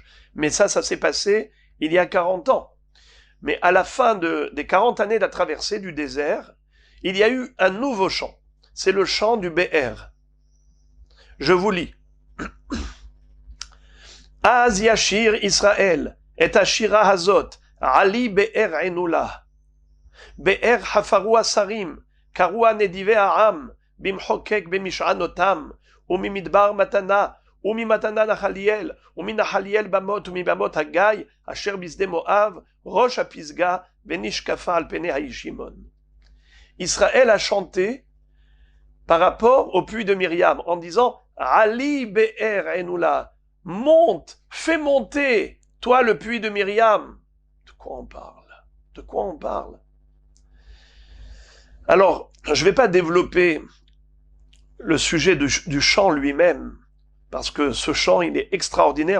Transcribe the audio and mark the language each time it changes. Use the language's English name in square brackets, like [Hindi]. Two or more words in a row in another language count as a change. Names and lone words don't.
[French] Mais ça s'est passé il y a 40 ans. Mais à la fin des 40 années de la traversée du désert, il y a eu un nouveau chant. C'est le chant du Be'er. Je vous lis. [Hebrew] אז ישיר ישראל את השירה הזאת עלי באר ענו לה. באר חפרוה שרים כרוה נדיבי העם במחקק במשענתם וממדבר מתנה וממתנה נחליאל ומנחליאל במות ומבמות הגיא, אשר בשדה מואב ראש הפסגה ונשקפה על פני הישימן. [French] Israël a chanté par rapport au puits de Myriam en disant [Hebrew] עלי באר ענו לה, [French] monte, fais monter, toi le puits de Myriam. De quoi on parle? De quoi on parle? Alors, je ne vais pas développer le sujet du chant lui-même, parce que ce chant, il est extraordinaire.